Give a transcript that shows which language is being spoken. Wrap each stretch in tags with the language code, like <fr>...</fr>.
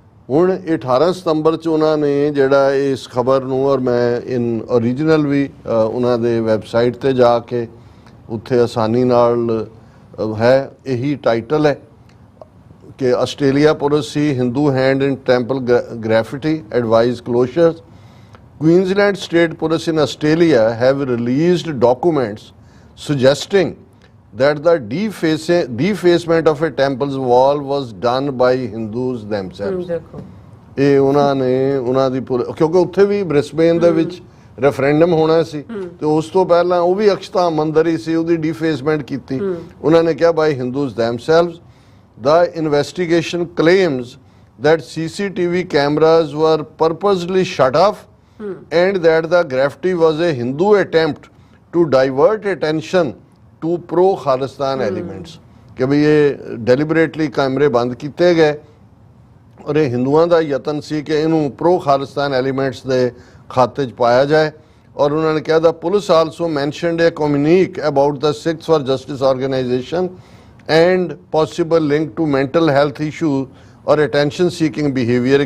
<pa>ਹੁਣ 18 ਸਤੰਬਰ 'ਚ ਉਹਨਾਂ ਨੇ ਜਿਹੜਾ ਇਸ ਖਬਰ ਨੂੰ, ਔਰ ਮੈਂ ਇਨ ਓਰੀਜਨਲ ਵੀ ਉਹਨਾਂ ਦੇ ਵੈਬਸਾਈਟ ਤੇ ਜਾ ਕੇ ਉੱਥੇ ਆਸਾਨੀ ਨਾਲ ਹੈ, ਇਹੀ ਟਾਈਟਲ ਹੈ ਕਿ</pa> <en>Australia police see Hindu hand in temple graffiti advise closure. Queensland State Police in Australia have released documents suggesting that the defacement of a temple's wall was done by Hindus themselves.</en> <pa>ਇਹ ਉਹਨਾਂ ਦੀ ਕਿਉਂਕਿ ਉੱਥੇ ਵੀ Brisbane ਦੇ ਵਿੱਚ referendum ਹੋਣਾ ਸੀ ਤੇ ਉਸ ਤੋਂ ਪਹਿਲਾਂ ਉਹ ਵੀ ਅਕਸ਼ਤਾ ਮੰਦਰ ਹੀ ਸੀ, ਉਹਦੀ ਡੀਫੇਸਮੈਂਟ ਕੀਤੀ ਉਹਨਾਂ ਨੇ ਕਿਹਾ</pa> <en>by Hindus themselves. The investigation claims that CCTV cameras were purposely shut off and that the graffiti was a Hindu attempt to divert attention to pro-Khalistan elements.</en> <pa>ਕਿ ਵੀ ਇਹ ਡੈਲੀਬਰੇਟਲੀ ਕੈਮਰੇ ਬੰਦ ਕੀਤੇ ਗਏ ਔਰ ਇਹ ਹਿੰਦੂਆਂ ਦਾ ਯਤਨ ਸੀ ਕਿ ਇਹਨੂੰ ਪ੍ਰੋ ਖਾਲਿਸਤਾਨ ਐਲੀਮੈਂਟਸ ਦੇ ਖਾਤੇ 'ਚ ਪਾਇਆ ਜਾਏ। ਔਰ ਉਹਨਾਂ ਨੇ ਕਿਹਾ</pa> <en>The police also mentioned a communique about the Sikhs for justice organisation and possible link to mental health issue ਔਰ attention seeking behaviour.</en>